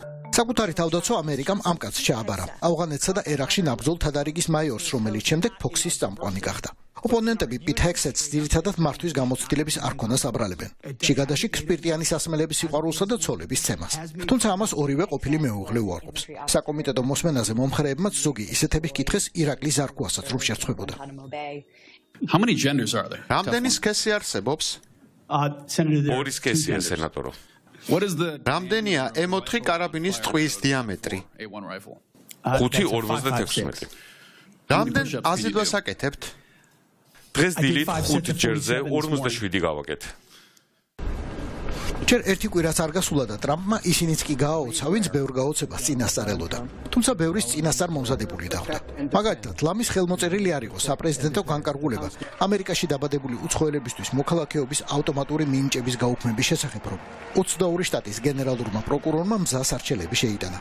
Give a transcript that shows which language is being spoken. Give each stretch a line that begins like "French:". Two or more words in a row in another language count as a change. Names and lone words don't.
Georgian: საკუთარი თავდაცვა ამერიკამ ამ კაცს ჩააბარა. ავღანეთსა და ერაყში ნაბრძოლ თადარიგის მაიორს, რომელიც შემდეგ ფოქსის წამყვანი გახდა. ოპონენტები პიტ ჰექსეტს ძირითადად მართვის გამოცდილების არ ქონას აბრალებენ. შიგადაში სპირტიანი სასმელების სიყვარულსა და ცოლების ცემას. თუმცა ამას ორივე ყოფილი მეუღლე უარყოფს. საკომიტეტო მოსმენაზე მომხრეებმაც ზოგი ისეთები ჰკითხეს ირაკლის ზარქუასაც რომ შერწყვებოდა.
English: How many genders are there?
Georgian: რამდენი სქესი არსებობს? ორი სქესია, სენატორო.
English: What is the
Georgian: რამდენია M4 კარაბინის ტყვის დიამეტრი?
English: A1 rifle? 5.56
Georgian: რამდენ აზიდვას აკეთებთ? დღეს დილით 5 ჯერზე 47 გავაკეთ. ჯერ ერთი კვირაც არ გასულა და ტრამპმა ისინიც კი გააოცა, ვინც ბევრ გაოცებას წინასწარ ელოდა. თუმცა ბევრის წინასწარ მომზადებული დახვდა. მაგალითად, ლამის ხელმოწერილი არ იყო საპრეზიდენტო განკარგულება ამერიკაში დაბადებული უცხოელებისთვის მოქალაქეობის ავტომატური მინიჭების გაუქმების შესახებ, რომ 22 შტატის გენერალურმა პროკურორმა მზას არჩევლები შეიტანა.